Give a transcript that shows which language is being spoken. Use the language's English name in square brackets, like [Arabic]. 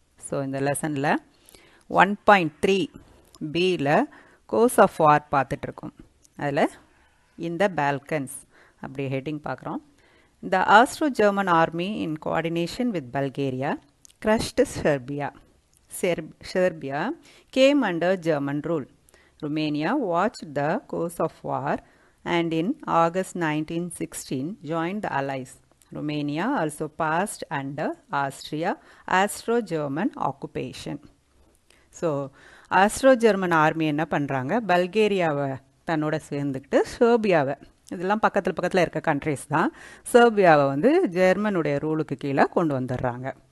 [Tamil] So இந்த லெசனில் 1.3 பியில் கோர்ஸ் ஆஃப் வார் பார்த்துட்ருக்கோம். அதில் இந்த பால்கன்ஸ் அப்படி ஹெட்டிங் பார்க்குறோம். [English] The Austro-German army in coordination with Bulgaria crushed Serbia. Serbia came under German rule. Romania watched the course of war and in August 1916 joined the Allies. Romania also passed under Austro-German occupation. [Tamil] So astro-German army என்ன பண்ணுறாங்க, பல்கேரியாவை தன்னோட சேர்ந்துக்கிட்டு செர்பியாவை, இதெல்லாம் பக்கத்தில் இருக்க countries தான், செர்பியாவை வந்து ஜெர்மனுடைய ரூலுக்கு கீழே கொண்டு வந்துடுறாங்க.